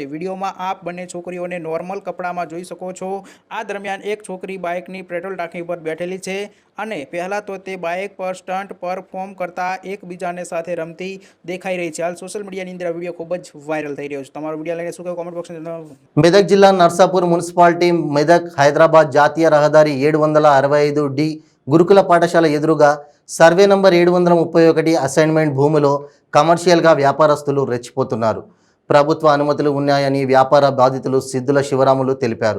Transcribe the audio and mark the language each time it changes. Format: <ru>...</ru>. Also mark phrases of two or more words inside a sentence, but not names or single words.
<gu>વિડીયોમાં આપ બંને છોકરીઓને નોર્મલ કપડામાં જોઈ શકો છો. આ દરમિયાન એક છોકરી બાઇકની પેટ્રોલ ટાંકી પર બેઠેલી છે અને પહેલાં તો તે બાઇક પર</gu> <en>stunt perform</en> <gu>કરતા એકબીજાને સાથે રમતી દેખાઈ રહી છે. હાલ</gu> <en>social mediaની</en> <gu>અંદર આ વિડીયો ખૂબ જ વાયરલ થઈ રહ્યો છે. તમારો વિડીયો લઈને શું કહો</gu> <en>comment boxમાં.</en> <te>మెదక్ జిల్లా నర్సాపూర్ మున్సిపాలిటీ మెదక్ హైదరాబాద్ జాతీయ రహదారి 765D గురుకుల పాఠశాల ఎదురుగా సర్వే నంబర్ 731 అసైన్మెంట్ భూమిలో కమర్షియల్గా వ్యాపారస్తులు రెచ్చిపోతున్నారు. ప్రభుత్వ అనుమతులు ఉన్నాయని వ్యాపార బాధితులు సిద్ధుల శివరాములు తెలిపారు.</te>